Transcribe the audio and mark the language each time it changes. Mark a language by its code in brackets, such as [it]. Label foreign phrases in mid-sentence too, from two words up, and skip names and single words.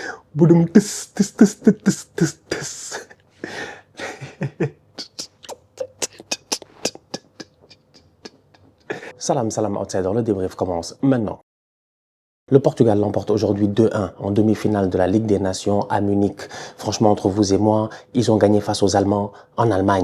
[ar] Boudum tis tis tis tis tis tis tis. Salam salam [fr] outsider, le débrief commence maintenant. Le Portugal l'emporte aujourd'hui 2-1 en demi-finale de la Ligue des Nations à Munich. Franchement, entre vous et moi, ils ont gagné face aux Allemands en Allemagne.